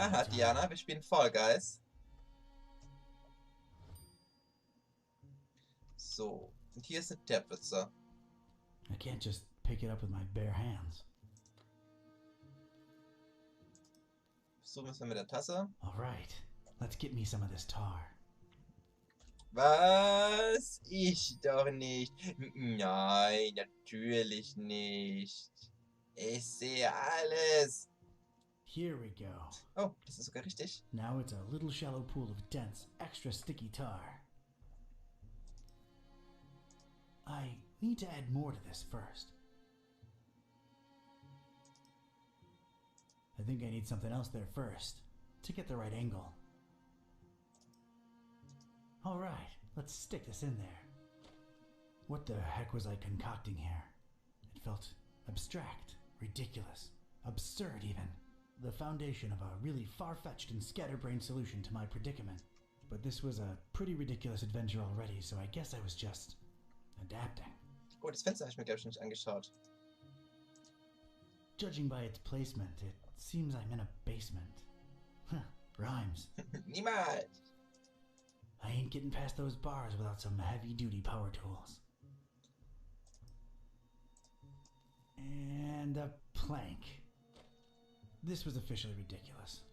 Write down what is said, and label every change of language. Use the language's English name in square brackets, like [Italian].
[German] Aha, Diana, wir spielen Fall Guys. So, und hier ist eine Teerpfütze. [English] I can't just pick it up with my bare hands. [German] So müssen wir mit der Tasse. [English] All right, let's get me some of this tar. [German] Was? Ich doch nicht. Nein, natürlich nicht. Ich sehe alles. [English] Here we go. [German] Oh, das ist sogar richtig. [English] Now it's a little shallow pool of dense, extra sticky tar. I need to add more to this first. I think I need something else there first, to get the right angle. Alright, let's stick this in there. What the heck was I concocting here? It felt abstract, ridiculous, absurd even. The foundation of a really far-fetched and scatterbrained solution to my predicament. But this was a pretty ridiculous adventure already, so I guess I was just adapting. [German] Oh, das Fenster habe ich mir, glaube ich, nicht angeschaut. [English] Judging by its placement, it seems I'm in a basement. Huh, rhymes. [German] Niemals. [English] I ain't getting past those bars without some heavy-duty power tools. And a plank. This was officially ridiculous.